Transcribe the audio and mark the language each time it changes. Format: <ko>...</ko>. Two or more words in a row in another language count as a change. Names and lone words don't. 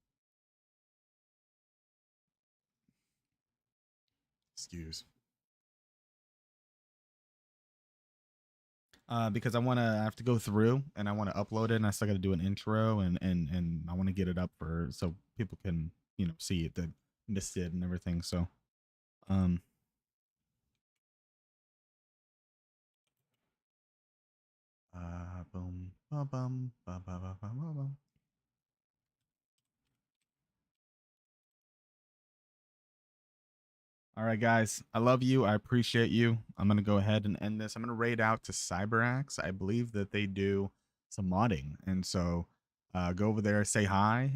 <en>Excuse. Because I have to go through and I want to upload it, and I still got to do an intro, and I want to get it up for so people can see it that missed it and everything. So, boom, ba bum, ba ba ba ba ba bum. All right, guys. I love you. I appreciate you. I'm going to go ahead and end this. I'm going to raid out to CyberAxe. I believe that they do some modding. And so go over there, say hi.</en>